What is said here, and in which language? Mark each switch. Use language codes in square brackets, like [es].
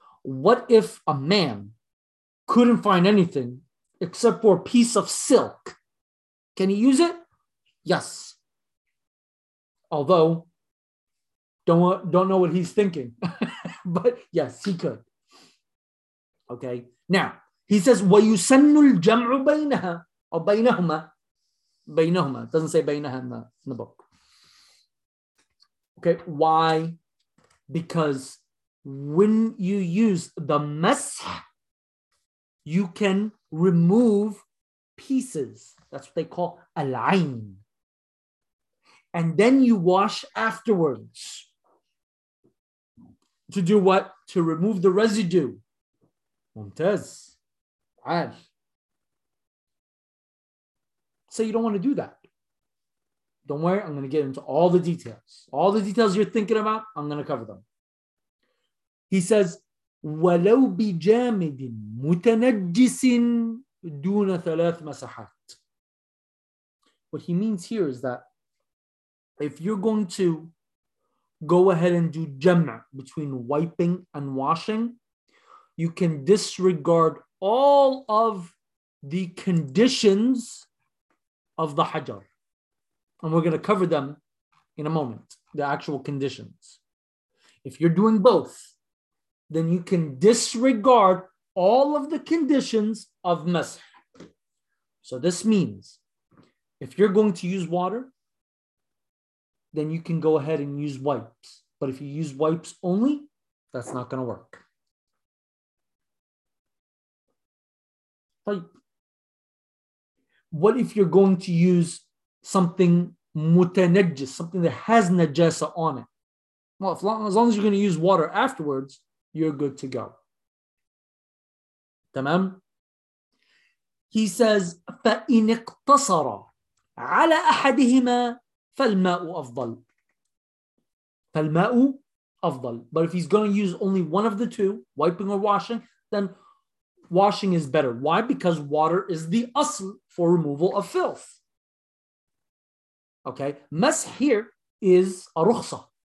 [en] What if a man couldn't find anything except for a piece of silk? Can he use it? Yes. Although, don't know what he's thinking. But yes, he could. Okay. Now, he says, [ar] وَيُسَنُّ الْجَمْعُ بَيْنَهَا أو بَيْنَهُمَا بَيْنَهُمَا. [en] It doesn't say بَيْنَهَا in the book. Okay. Why? Because when you use the masḥ, you can remove pieces. That's what they call al-ayn. And then you wash afterwards. To do what? To remove the residue. Mumtaz. So you don't want to do that. Don't worry, I'm going to get into all the details. All the details you're thinking about, I'm going to cover them. He says, [ar] وَلَوْ بِجَامِدٍ مُتَنَجِّسٍ دُونَ ثَلَاثْ مَسَحَاتٍ. [en] What he means here is that if you're going to go ahead and do jam' between wiping and washing, you can disregard all of the conditions of the hajar. And we're going to cover them in a moment, the actual conditions. If you're doing both, then you can disregard all of the conditions of masḥ. So this means, if you're going to use water, then you can go ahead and use wipes. But if you use wipes only, that's not going to work. Like, what if you're going to use something mutanajjis, something that has najasa on it? Well, as long as you're going to use water afterwards, you're good to go. [ar] تمام؟ [en] He says, [ar] فإن اقتصر على أحدهما فالماء أفضل. فالماء أفضل. [en] But if he's going to use only one of the two, wiping or washing, then washing is better. Why? Because water is the أصل for removal of filth. Okay, مسح here is a رخصة.